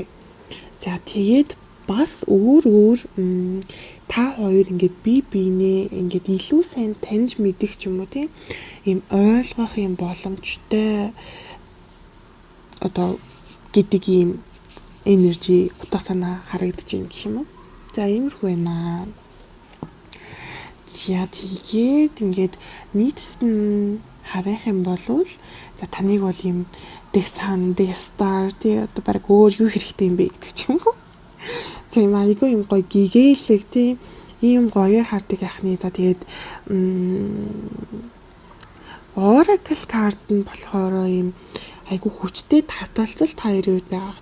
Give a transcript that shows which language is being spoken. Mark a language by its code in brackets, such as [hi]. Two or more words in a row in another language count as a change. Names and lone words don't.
[mn] За тэгээд бас өөр та хоёр ингээд бие биенээ ингээд илүү сайн таньж мэдэх ч юм уу тийм ийм ойлгох юм боломжтой одоо гэдэг ийм энержи утга санаа харагдаж байна гэх юм уу. За иймэрхүү байна. За тэгээд ингээд нийтд нь харах юм бол за таныг бол ийм [en] the sun, the star [mn] тий одоо баг өөр юу хэрэгтэй юм бэ гэдэг ч юм уу. Тийм айгүй юм гоё гэгээлэг тий ийм гоёор хардаг яхны за тэгээд Oracle card нь болохоор ийм айгүй хүчтэй таталцалт хоёрын үед байгаа.